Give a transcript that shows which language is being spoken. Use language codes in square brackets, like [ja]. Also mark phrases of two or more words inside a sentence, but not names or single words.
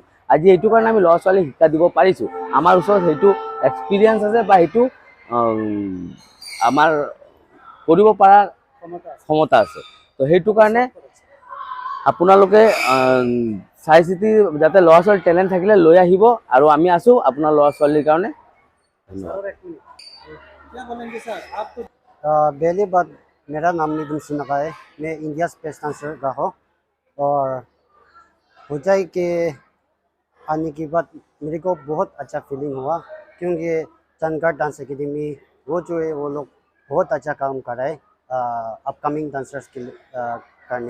[as] আজি এইটো কাৰণে আমি ল'ৰা ছোৱালীক শিক্ষা দিব পাৰিছোঁ। আমাৰ ওচৰত সেইটো এক্সপিৰিয়েঞ্চ আছে বা সেইটো আমাৰ কৰিব পৰা ক্ষমতা আছে। তো সেইটো কাৰণে আপোনালোকে চাই চিতি যাতে ল'ৰা ছোৱালীৰ টেলেণ্ট থাকিলে লৈ আহিব, আৰু আমি আছোঁ আপোনাৰ ল'ৰা ছোৱালীৰ কাৰণে। [hi] सर एक मिनट, क्या बोलेंगे सर आप तो पहली बात, मेरा नाम नितिन सिन्हा है। मैं इंडिया स्पेस डांसर का हूँ। और होजाई के आने के बाद मेरे को बहुत अच्छा फीलिंग हुआ, क्योंकि चंगर डांस एकेडमी वो जो है वो लोग बहुत अच्छा काम कर रहे हैं [en] upcoming dancers [hi] के करने।